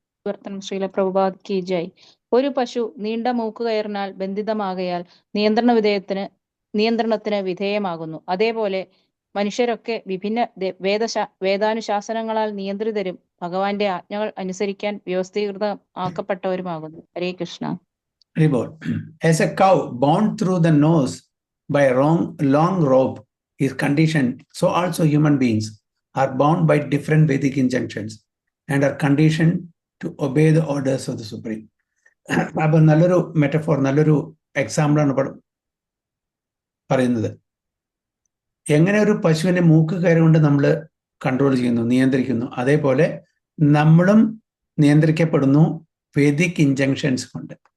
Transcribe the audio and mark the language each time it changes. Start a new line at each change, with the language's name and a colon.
Malayalam: വർത്തനം ശ്രീല പ്രഭുപാദ് കി ജയ്. ഒരു പശു നീണ്ട മൂക്കുകയറിനാൽ ബന്ധിതമാകയാൽ നിയന്ത്രണത്തിന് വിധേയമാകുന്നു. അതേപോലെ മനുഷ്യരൊക്കെ വിഭിന്ന വേദാനുശാസനങ്ങളാൽ നിയന്ത്രിതരും ഭഗവാന്റെ ആജ്ഞകൾ അനുസരിക്കാൻ വ്യവസ്ഥീകൃതമാക്കപ്പെട്ടവരുമാകുന്നു. ഹരേ Krishna.
English: As a cow bound through the nose by a long rope is conditioned, so also human beings are bound by different Vedic injunctions and are conditioned to obey the orders of the Supreme.
Malayalam: അപ്പോൾ നല്ലൊരു metaphor, നല്ലൊരു എക്സാമ്പിളാണ് പറയുന്നത്. എങ്ങനെ ഒരു പശുവിനെ മൂക്ക് കയറി കൊണ്ട് നമ്മൾ കൺട്രോൾ ചെയ്യുന്നു, നിയന്ത്രിക്കുന്നു, അതേപോലെ നമ്മളും നിയന്ത്രിക്കപ്പെടുന്നു വേദിക് ഇൻജങ്ഷൻസ് കൊണ്ട്.